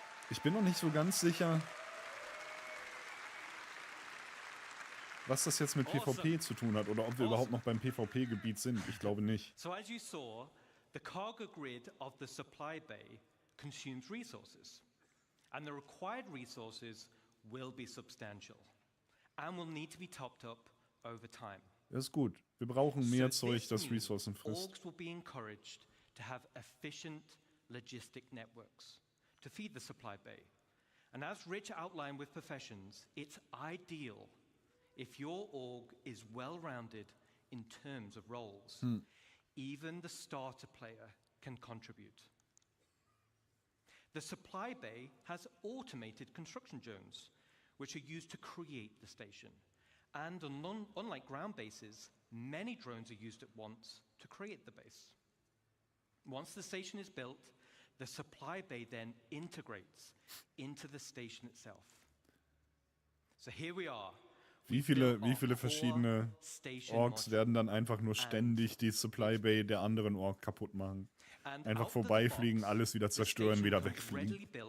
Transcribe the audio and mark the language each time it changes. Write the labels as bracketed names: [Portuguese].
[German] Ich bin noch nicht so ganz sicher, was das jetzt mit PvP zu tun hat oder ob wir überhaupt noch beim PvP-Gebiet sind. Ich glaube nicht. [English] So as you saw, the cargo grid of the supply bay consumes resources. And the required resources will be substantial and will need to be topped up over time. [German] Das ist gut. Wir brauchen mehr Zeug, das Ressourcen frisst. [English] Orgs will be encouraged to have efficient logistic networks to feed the supply bay. And as Rich outlined with professions, it's ideal if your org is well-rounded in terms of roles. Even the starter player can contribute. The supply bay has automated construction drones, which are used to create the station. And unlike ground bases, many drones are used at once to create the base. Once the station is built, the supply bay then integrates into the station itself. So here we are. [German] Wie viele verschiedene Orks werden dann einfach nur ständig die Supply Bay der anderen Ork kaputt machen? Einfach vorbeifliegen, alles wieder zerstören, wieder wegfliegen.